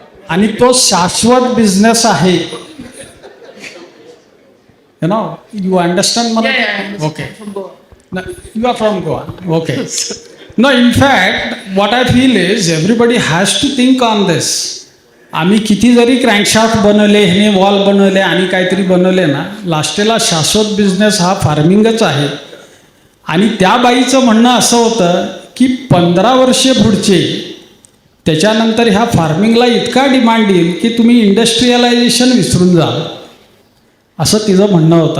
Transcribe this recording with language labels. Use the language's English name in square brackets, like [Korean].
[Marathi] आणि तो शाश्वत बिझनेस आहे. [English] You understand [Marathi] मला? [English] Yeah. Okay. No, you are from Goa. Okay. No, in fact, what I feel is everybody has to think on this. [Marathi] आम्ही किती जरी क्रँकशाफ्ट बनवले, ह्याने वॉल बनवले आणि काहीतरी बनवले ना, लास्टेला शाश्वत बिझनेस हा फार्मिंगच आहे. आणि त्या बाईचं म्हणणं असं होतं की 15 वर्षे पुढचे त्याच्यानंतर ह्या फार्मिंगला इतका डिमांड येईल की तुम्ही इंडस्ट्रियलायझेशन विसरून जाल, असं तिचं म्हणणं होतं.